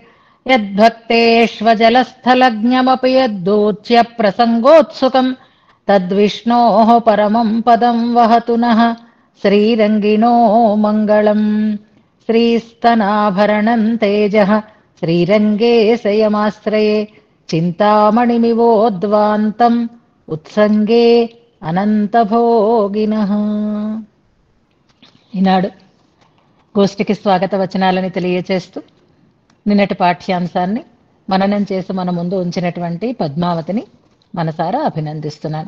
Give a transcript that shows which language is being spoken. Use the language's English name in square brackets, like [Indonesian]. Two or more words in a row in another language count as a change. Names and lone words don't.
[Sanskrit] यद्भक्तेष्वजलस्थलज्ञमपि यद्दूच्य प्रसङ्गोत्सुकम् तद्विष्णोः परमम् पदम् वहतु नः श्रीरङ्गिणो मङ्गलम्। श्रीस्तनाभरणम् तेजः श्रीरङ्गे शयमाश्रये చింతామణిమివోద్వాంతం ఉత్సంగే అనంతభోగినః. [Telugu] ఈనాడు గోష్ఠికి స్వాగత వచనాలని తెలియచేస్తూ నిన్నటి పాఠ్యాంశాన్ని మననం చేసి మన ముందు ఉంచినటువంటి పద్మావతిని మనసారా అభినందిస్తున్నాను.